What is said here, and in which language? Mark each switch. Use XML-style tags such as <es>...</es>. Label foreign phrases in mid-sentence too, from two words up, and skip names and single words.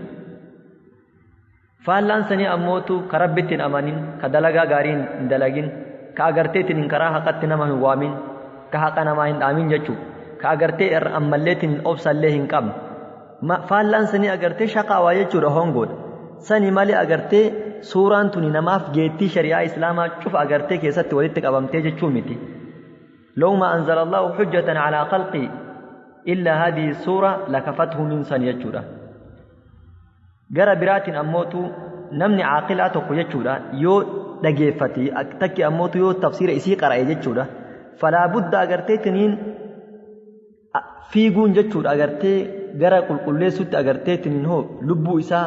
<om>faallaan sanii ammootu ka rabbitti hin amanin ka dalagaa gaarii hin dalagin ka agartee tiniin karaa haqatti nama hin waamin ka haqa namaa hin dhaamin jechuu ka agartee irra ammallee tiniin obsallee hin qabne faallaan sanii agartee shaqaawaa jechuudha hongoodha sani malee agartee suuraan tuni namaaf geettii shari'aa islaamaa cufa agartee keessatti walitti qabamtee jechuu miti</om> <ar>لو ما أنزل الله حجة على خلقه إلا هذه السورة لكفتهم</ar> <om>min san jechuudha gara biraatiin ammootu namni aaqilaa tokko jechuudha yoo dhageeffati takki ammootu yoo tafsiira isii qara'e jechuudha falaa budda agartee tiniin fiiguun jechuudha agartee gara qulqulleessutti agartee tiniin lubbuu isaa</om>